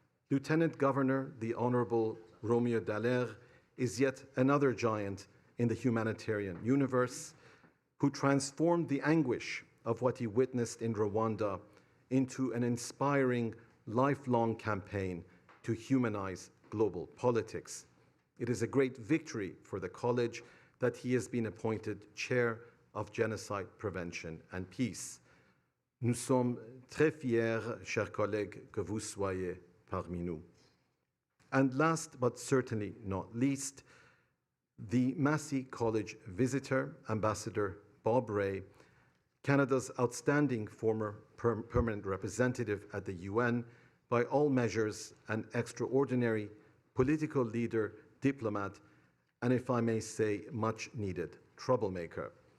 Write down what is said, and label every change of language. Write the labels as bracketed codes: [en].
[en] Lieutenant Governor, the Honorable Romeo Dallaire, is yet another giant in the humanitarian universe who transformed the anguish of what he witnessed in Rwanda into an inspiring, lifelong campaign to humanize global politics. It is a great victory for the college that he has been appointed chair of Genocide Prevention and Peace. [fr] Nous sommes très fiers, chers collègues, que vous soyez parmi nous. [en] And last but certainly not least, the Massey College visitor, Ambassador Bob Ray, Canada's outstanding former permanent representative at the UN, by all measures an extraordinary political leader, diplomat, and if I may say, much needed troublemaker.